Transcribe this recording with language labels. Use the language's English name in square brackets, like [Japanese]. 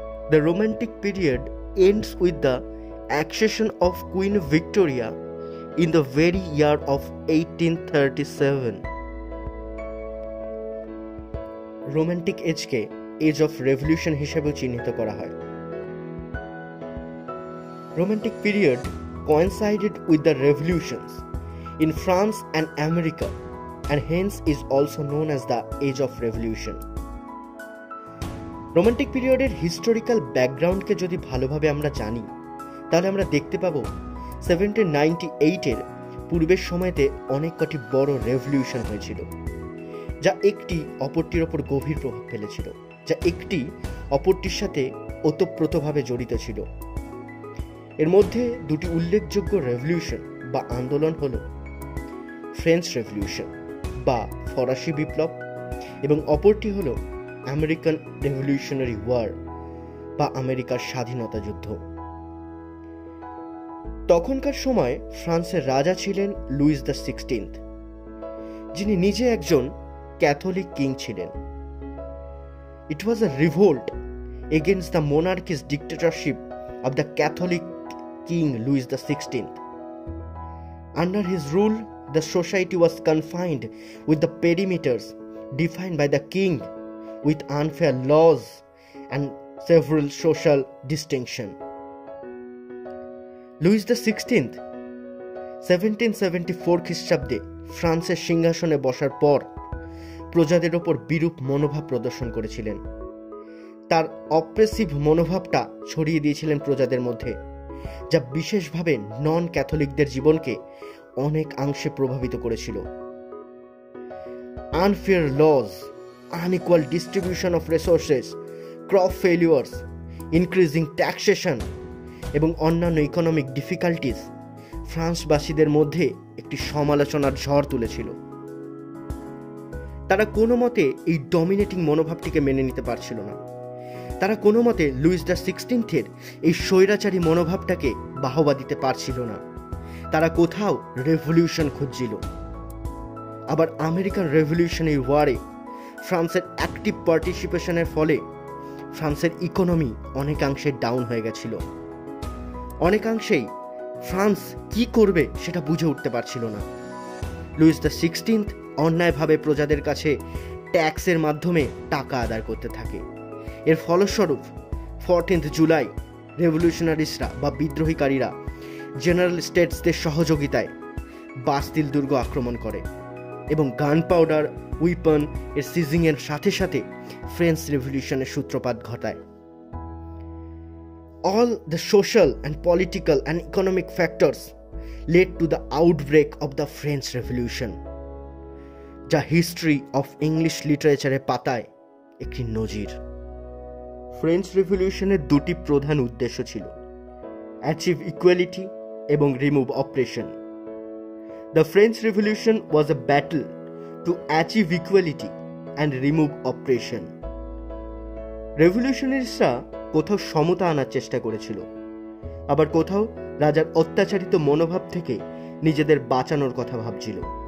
[English] The romantic period ends with the accession of Queen Victoria in the very year of 1837। [Bangla] Romantic এজকে age of revolution হিসেবেও চিহ্নিত করা হয়। [English] Romantic period coincided with the revolutions in France and America and hence is also known as the Age of Revolution. [Bangla] Romantic পিরিয়ডের historical ব্যাকগ্রাউন্ডকে যদি ভালোভাবে আমরা জানি তাহলে আমরা দেখতে পাবো 1798-এর পূর্বের সময়তে অনেক কটি বড় রেভলিউশন হয়েছিল, যা একটি অপরটির ওপর গভীর প্রভাব ফেলেছিল, যা একটি অপরটির সাথে ওতপ্রোতভাবে জড়িত ছিল। এর মধ্যে দুটি উল্লেখযোগ্য রেভলিউশন বা আন্দোলন হল ফ্রেঞ্চ রেভলিউশন বা ফরাসি বিপ্লব এবং অপরটি হল আমেরিকান রেভলিউশনারি ওয়ার বা আমেরিকার স্বাধীনতা যুদ্ধ। তখনকার সময় ফ্রান্সের রাজা ছিলেন লুইস দ্য 16th, যিনি নিজে একজন ক্যাথলিক কিং ছিলেন। [English] It was a revolt against the monarchy's dictatorship of the Catholic king Louis the 16th. Under his rule, the society was confined with the perimeters defined by the king with unfair laws and several social distinctions. [Bangla] Louis the 16th 1774 খ্রিস্টাব্দে ফ্রান্সের সিংহাসনে বসার পর প্রজাদের ওপর বিরূপ মনোভাব প্রদর্শন করেছিলেন। তার অপ্রেসিভ মনোভাবটা ছড়িয়ে দিয়েছিলেন প্রজাদের মধ্যে, যা বিশেষভাবে নন ক্যাথলিকদের জীবনকে অনেক অংশে প্রভাবিত করেছিল। [English] unfair laws, unequal distribution of resources, crop failures, increasing taxation, [Bangla] এবং অন্যান্য ইকোনমিক ডিফিকাল্টিস ফ্রান্সবাসীদের মধ্যে একটি সমালোচনার ঝড় তুলেছিল। তারা কোনো মতে এই ডমিনেটিং মনোভাবটিকে মেনে নিতে পারছিল না। তারা কোনো মতে লুইস দ্য 16 এই স্বৈরাচারী মনোভাবটাকে বাহবা দিতে পারছিল না। তারা কোথাও রেভলিউশন খুঁজছিল। আবার আমেরিকান রেভলিউশনারি ওয়ারে ফ্রান্সের অ্যাক্টিভ পার্টিসিপেশনের ফলে ফ্রান্সের ইকোনমি অনেকাংশে ডাউন হয়ে গেছিল। অনেকাংশেই ফ্রান্স কি করবে সেটা বুঝে উঠতে পারছিল না। লুইস দ্য 16 অন্যায়ভাবে প্রজাদের কাছে ট্যাক্সের মাধ্যমে টাকা আদায় করতে থাকে। এর ফলস্বরূপ 14 জুলাই রেভলিউশনারিস্টরা বা বিদ্রোহীকারীরা জেনারেল স্টেটসদের সহযোগিতায় বাস্তিল দুর্গ আক্রমণ করে এবং গান পাউডার উইপন এর সিজিংয়ের সাথে সাথে ফ্রেঞ্চ রেভলিউশনের সূত্রপাত ঘটায়। [English] All the social and political and economic factors led to the outbreak of the French Revolution, [Bangla] যা হিস্ট্রি অফ ইংলিশ লিটারেচারের পাতায় একটি নজির। ফ্রেঞ্চ রেভলিউশনের দুটি প্রধান উদ্দেশ্য ছিল: অ্যাচিভ ইকুয়ালিটি এবং remove অপ্রেশন। [English] The French revolution was a battle to achieve equality and remove oppression. [Bangla] রেভলিউশনারিস্টরা কোথাও সমতা আনার চেষ্টা করেছিল, আবার কোথাও রাজার অত্যাচারিত মনোভাব থেকে নিজেদের বাঁচানোর কথা ভাবছিল।